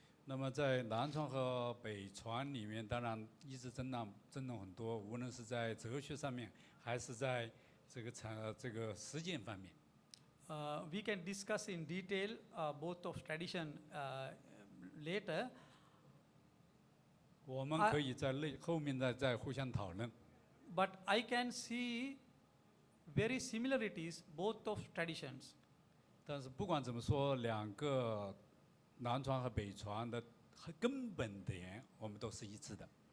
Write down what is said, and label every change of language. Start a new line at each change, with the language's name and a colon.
Chinese: 那么在南传和北传里面，当然一直争论很多，无论是在哲学上面，还是在这个实践方面。
English: We can discuss in detail both of tradition later.
Chinese: 我们可以在后面再互相讨论。
English: But I can see very similarities both of traditions.
Chinese: 但是不管怎么说，2个南传和北传的根本点，我们都是一致的。